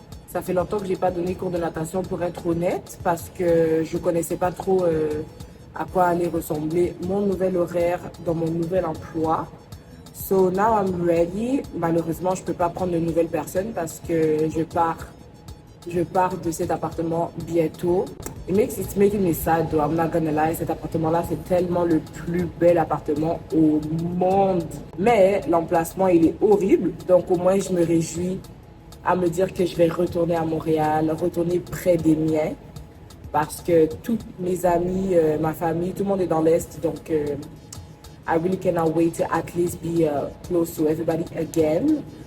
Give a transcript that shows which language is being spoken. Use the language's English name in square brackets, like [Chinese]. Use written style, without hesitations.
[French] Ça fait longtemps que je n'ai pas donné cours de natation pour être honnête parce que je ne connaissais pas trop à quoi allait ressembler mon nouvel horaire dans mon nouvel emploi. [English] So now I'm ready. [French] Malheureusement, je ne peux pas prendre de nouvelles personnes parce que je pars de cet appartement bientôt. [English] It's making me sad though, I'm not gonna lie. [French] Cet appartement-là, c'est tellement le plus bel appartement au monde. Mais l'emplacement, il est horrible. Donc au moins, je me réjouis à me dire que je vais retourner à Montréal, retourner près des miens. Parce que tous mes amis, ma famille, tout le monde est dans l'Est. Donc [English] I really cannot wait to at least be close to everybody again.